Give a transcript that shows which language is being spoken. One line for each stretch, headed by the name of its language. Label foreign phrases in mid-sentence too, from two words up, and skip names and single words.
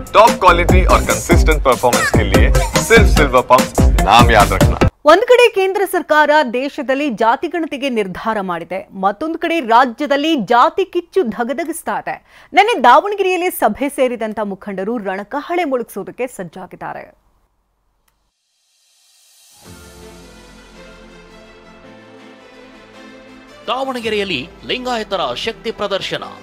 English: top quality
Hindi: और
English: consistent performance
Hindi: के लिए सिर्फ सिल्वर पंप नाम याद रखना।
Kannada: ಒಂದು ಕಡೆ ಕೇಂದ್ರ ಸರ್ಕಾರ ದೇಶದಲ್ಲಿ ಜಾತಿ ಗಣತಿಗೆ ನಿರ್ಧಾರ ಮಾಡಿದೆ, ಮತ್ತೊಂದು ಕಡೆ ರಾಜ್ಯದಲ್ಲಿ ಜಾತಿ ಕಿಚ್ಚು ಧಗಧಗಿಸ್ತಾ ಇದೆ. ನೆನ್ನೆ ದಾವಣಗೆರೆಯಲ್ಲಿ ಸಭೆ ಸೇರಿದಂತ ಮುಖಂಡರು ರಣಕಹಳೆ ಮೊಳಗಿಸುವುದಕ್ಕೆ ಸಜ್ಜಾಗಿದ್ದಾರೆ. ದಾವಣಗೆರೆಯಲ್ಲಿ ಲಿಂಗಾಯತರ ಶಕ್ತಿ ಪ್ರದರ್ಶನ.